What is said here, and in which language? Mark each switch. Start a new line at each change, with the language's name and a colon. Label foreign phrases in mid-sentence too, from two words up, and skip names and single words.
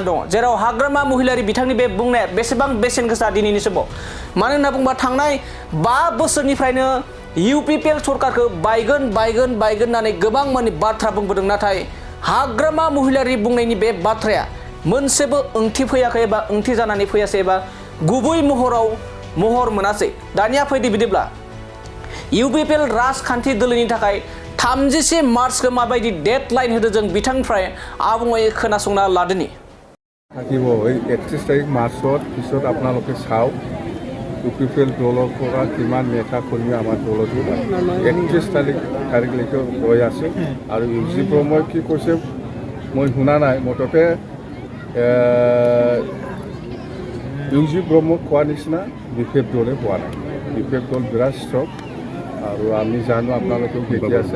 Bodo: दङ जेराव हाग्रामा महिलारि बिथांनि बे बुंनाया बेसेबां बेसेन गोसा दिनैनि समाव मानो होनना बुंबा थांनाय 5 बोसोरनिफ्रायनो इउपिपिएल सरकारखौ बायगोन होननानै गोबां माने बाथ्रा बुंबोदों नाथाय हाग्रामा महिलारि बुंनायनि बे बाथ्राया मोनसेबो ओंथि फैयाखै एबा ओंथि जानानै फैयासै एबा गुबै महर मोनासै दानिया फैदो बिदिब्ला इउपिपिएल राजखान्थि दोलोनि थाखाय 31 मार्चखौ माबायदि डेडलाइन होदों जों बिथांनिफ्राय आबुङै खोनासंना लादोनि
Assamese: থাকিব এই 31 তাৰিখ মাৰ্চত পিছত আপোনালোকে চাওক ইউপিপিএল দলৰ পৰা কিমান নেতা কৰ্মী আমাৰ দলত 31 তাৰিখলৈকে ৰৈ আছে আৰু ইউজি ব্ৰহ্মই কি কৈছে মই শুনা নাই মুঠতে ইউজি ব্ৰহ্মক কোৱা নিচিনা বিপিএফ দলে কোৱা নাই বিপিএফ দল বিৰাট ষ্ট্ৰং আৰু আমি জানো আপোনালোকেও দেখি আছে